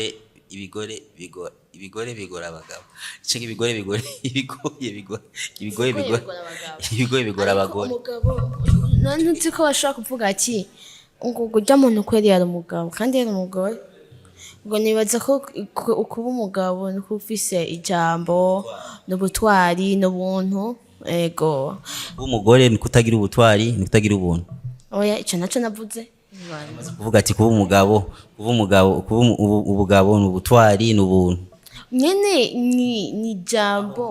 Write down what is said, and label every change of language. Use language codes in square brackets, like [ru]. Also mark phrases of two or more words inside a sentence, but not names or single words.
[rn] ibigore bigora abagabo cenge ibigore bigora abagore umugabo none nzi ko bashaka kuvuga ati ngo kujya muntu kweri yari umugabo kandi yari umugore ngo nibaza ko ukuba umugabo no kufise ijambo n'ubutwari n'ubuntu ego umugore ni kutagira ubutwari ni kutagira ubuntu oya ico naco navuze kuvuga ati kuba ubugabo n'ubutwari n'ubuntu nyene ni jambo